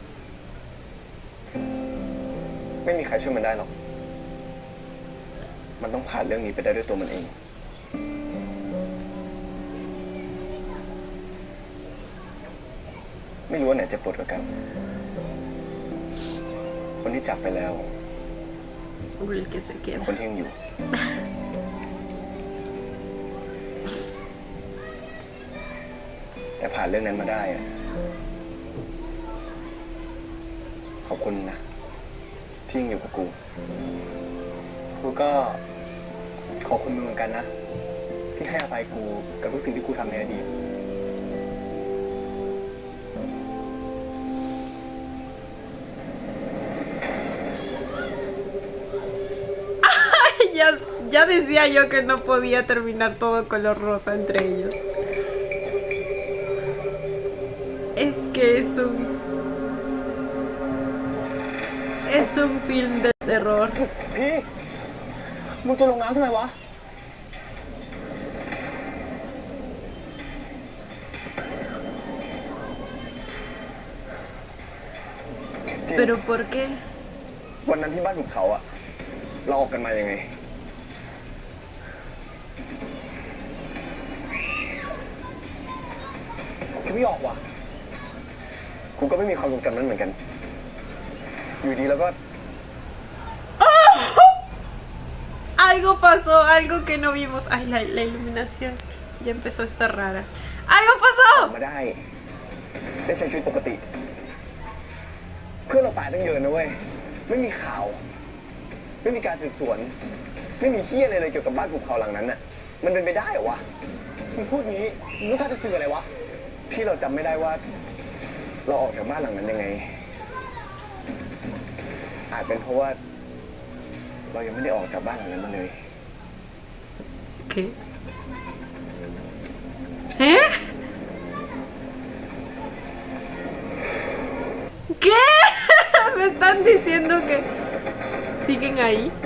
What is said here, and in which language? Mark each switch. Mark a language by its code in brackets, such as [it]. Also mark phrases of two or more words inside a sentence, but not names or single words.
[th] ไม่มีใครช่วยมันได้หรอก มันต้องผ่านเรื่องนี้ไปได้ด้วยตัวมันเอง ไม่รู้ว่าไหนจะปวดกว่ากัน คนที่จากไปแล้ว [es] O el que se queda. [th] คนที่ยังอยู่ แต่ผ่านเรื่องนั้นมาได้อะขอบคุณนะ ที่ยังอยู่กับกู กูก็ขอบคุณมึงเหมือนกันนะที่ให้อภัยกูกับทุกสิ่งที่กูทำในอดีต [es] Ya decía yo que no podía terminar todo color rosa entre ellos. Es que es un film de terror. [th] พี่มึงจะลงน้ำทำไมวะ [es] Pero ¿por qué? [th] วันนั้นที่บ้านหุบเขาอะเราออกกันมายังไง กูไม่ออกว่ะ กูก็ไม่มีความทรงจำนั้นเหมือนกัน อยู่ดีแล้วก็ [es] Algo pasó, algo que no vimos. Ay, la iluminación ya empezó a estar rara. ¡Algo [th] ออก [es] pasó! [th] มาได้ ได้ใช้ชีวิตปกติ เพื่อนเราตายตั้งเยอะนะเว้ย ไม่มีข่าว ไม่มีการสืบสวน ไม่มีเหี้ยอะไรเลยเกี่ยวกับบ้านภูเขาหลังนั้นน่ะ มันเป็นไปได้เหรอวะ มึงพูดงี้มึงรู้ท่าจะสื่ออะไรวะ ที่เราจำไม่ได้ว่า เราออกจากบ้านหลังนั้นยังไง อาจเป็นเพราะว่า เรายังไม่ได้ออกจากบ้านหลังนั้นมาเลย [es] ¿Qué? ¿Eh? ¿Qué? Me están diciendo que siguen ahí.